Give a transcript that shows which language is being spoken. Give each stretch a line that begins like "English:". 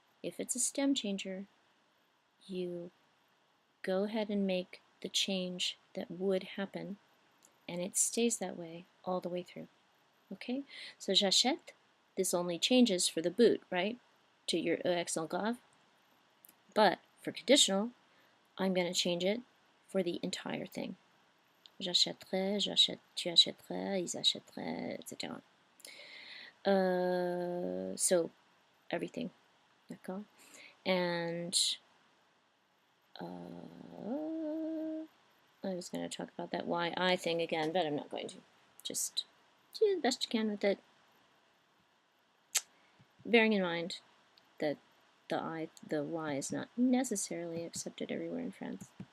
English: If it's a stem changer, you go ahead and make the change that would happen, and it stays that way all the way through. Okay, so j'achète, this only changes for the boot, right, to your E accent grave. But for conditional, I'm going to change it for the entire thing.
French: J'achèterais, tu achèterais, ils achèteraient, etc.
English: So everything,
French: d'accord?
English: And I was going to talk about that why I thing again, but I'm not going to. Just do the best you can with it, bearing in mind that the Y is not necessarily accepted everywhere in France.